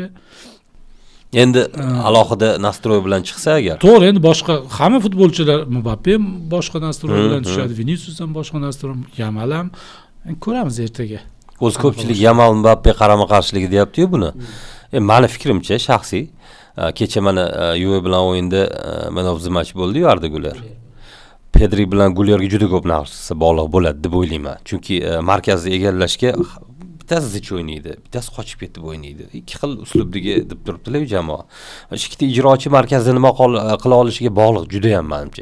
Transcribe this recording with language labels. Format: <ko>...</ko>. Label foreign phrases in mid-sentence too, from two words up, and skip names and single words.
<uz>Endi alohida nastroy bilan chiqsa agar. To'g'ri, endi boshqa hamma futbolchilar Mbappe ham boshqa nastroy bilan tushadi, Vinicius ham boshqa nastroy, Yamal ham ko'ramiz ertaga. O'z ko'pchilik Yamal Mbappe qarama-qarshiligi deyapti-yu buni. Meni fikrimcha shaxsiy, kecha mana Juve bilan o'yinda</uz> <en>man of the match</en> <uz>bo'ldi-yu Arda Güler. Pedri bilan Gülerga juda ko'p narsa bog'liq bo'ladi deb o'ylayman. Chunki markazni egallashga bittasi zich o'ynaydi, bittasi qochib ketib o'ynaydi. Ikki xil uslubdagi deb turibdilar jamoa. Shu ikkita ijrochi markazda nima qila olishiga bog'liq juda ham menimcha.</uz>